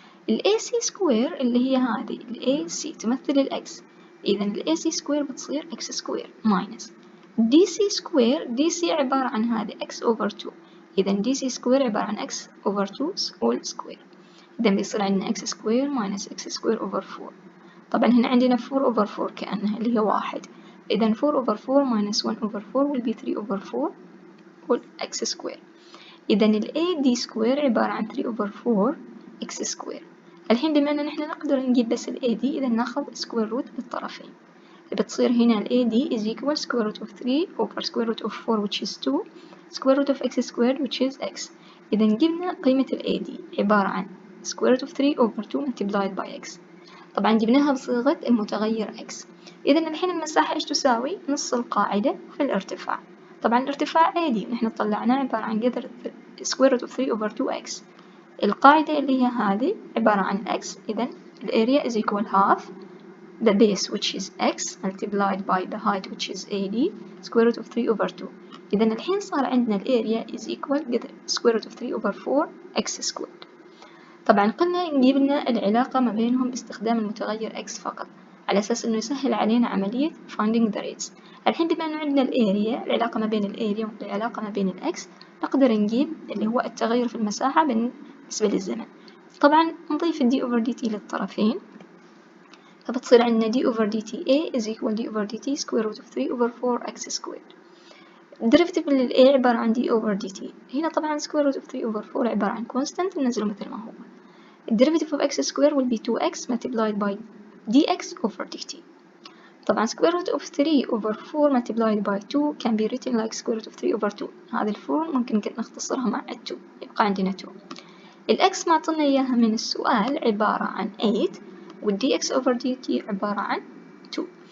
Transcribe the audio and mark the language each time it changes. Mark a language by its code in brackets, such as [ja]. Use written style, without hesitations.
[ar] AC سكوير اللي هي هذه AC تمثل الإكس، إذا AC سكوير بتصير X سكوير minus DC سكوير. DC عبارة عن هذه X over 2، إذا DC سكوير عبارة عن [en] X over 2 all [ar] سكوير. إذا بيصير عندنا X سكوير [en] minus [ar] X سكوير [en] over 4. [ar] طبعا هنا عندنا [en] 4 over 4 كأنها اللي هي 1، إذا 4 over 4 minus 1 over 4 will be 3 over 4 all [ar] X سكوير. إذا ال AD سكوير عبارة عن 3 over 4 X سكوير. الحين بما أن نحن نقدر نجيب بس ال AD إذا ناخذ سكوير روت بالطرفين، بتصير هنا ال [en] AD is equal square root of 3 over square root of 4 which is 2 square root of x squared which is x. [ar] إذا جبنا قيمة ال [en] AD [ar] عبارة عن [en] square root of 3 over 2 multiplied by x. [ar] طبعا جبناها بصيغة المتغير x. إذا الحين المساحة إيش تساوي؟ نص القاعدة في الارتفاع. طبعا الارتفاع عادي نحن طلعناه عبارة عن قدر [en] square root of 3 over 2x. [ar] القاعدة اللي هي هذه عبارة عن x. إذا ال [en] area is equal half the base which is x multiplied by the height which is AD square root of 3 over 2. [ar] إذا الحين صار عندنا ال [en] area is equal [ar] قدر [en] square root of 3 over 4 x squared. [ar] طبعا قلنا نجيب لنا العلاقة ما بينهم باستخدام المتغير x فقط على أساس إنه يسهل علينا عملية [en] finding the rates. [ar] الحين بما إنه عندنا الاريا، العلاقة ما بين الاريا والعلاقة ما بين الإكس، نقدر نجيب اللي هو التغير في المساحة بالنسبة للزمن. طبعا نضيف ال [en] d over dt [ar] للطرفين، فبتصير عندنا [en] d over dt a is equal d over dt square root of 3 over 4x squared. [ar] الديريفيتيف لل a عبارة عن [en] d over dt. [ar] هنا طبعا [en] square root of 3 over 4 [ar] عبارة عن constant ننزله مثل ما هو. [en] الديريفيتيف of x squared will be 2x multiplied by dx over dt. [ar] طبعا [en] square root of 3 over 4 multiplied by 2 can be written like square root of 3 over 2. [ar] هذه ال 4 ممكن نختصرها مع ال 2 يبقى عندنا 2. الx معطينا إياها من السؤال عبارة عن 8 وال [en] dx over dt [ar] عبارة عن 2.